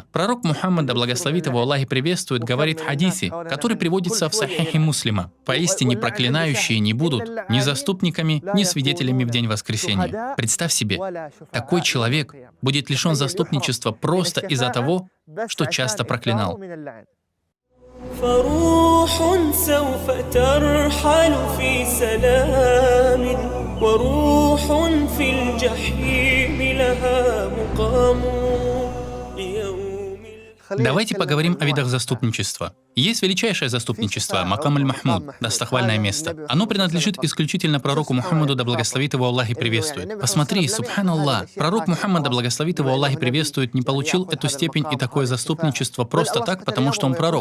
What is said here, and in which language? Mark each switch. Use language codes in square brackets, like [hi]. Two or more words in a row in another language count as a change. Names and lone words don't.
[ru] Пророк Мухаммад, да благословит его Аллах и приветствует, говорит в хадисе, который приводится в Сахихе Муслима: «Поистине проклинающие не будут ни заступниками, ни свидетелями в день воскресения». Представь себе, такой человек будет лишен заступничества просто из-за того, что часто проклинал. [ar] فروح سوف ترحل في سلام وروح في الجحيم لها مقام [ru] Давайте поговорим о видах заступничества. Есть величайшее заступничество, Макам аль-Махмуд, достохвальное место. Оно принадлежит исключительно пророку Мухаммаду, да благословит его Аллах и приветствует. Посмотри, субханаллах, пророк Мухаммад, да благословит его Аллах и приветствует, не получил эту степень и такое заступничество просто так, потому что он пророк.